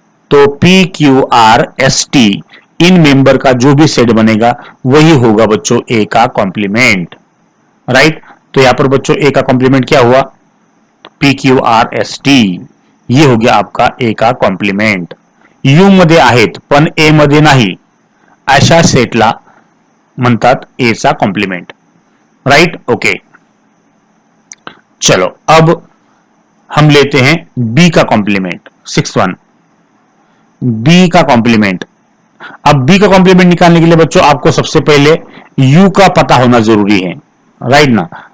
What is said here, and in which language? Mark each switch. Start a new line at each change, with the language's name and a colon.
Hindi: तो P Q R S T इन member का जो भी सेट बनेगा वही होगा बच्चों ए का कॉम्प्लीमेंट, राइट। तो यहां पर बच्चों ए का कॉम्प्लीमेंट क्या हुआ, P Q R S T, ये हो गया आपका ए का कॉम्प्लीमेंट।
Marathi: यू मध्ये आहेत पण ए मध्ये नाही, अशा सेटला म्हणतात ए चा कॉम्प्लीमेंट, राइट।
Hindi: ओके, चलो अब हम लेते हैं बी का कॉम्प्लीमेंट, सिक्स वन, बी का कॉम्प्लीमेंट। अब बी का कॉम्प्लीमेंट निकालने के लिए बच्चों आपको सबसे पहले यू का पता होना जरूरी है, राइट ना।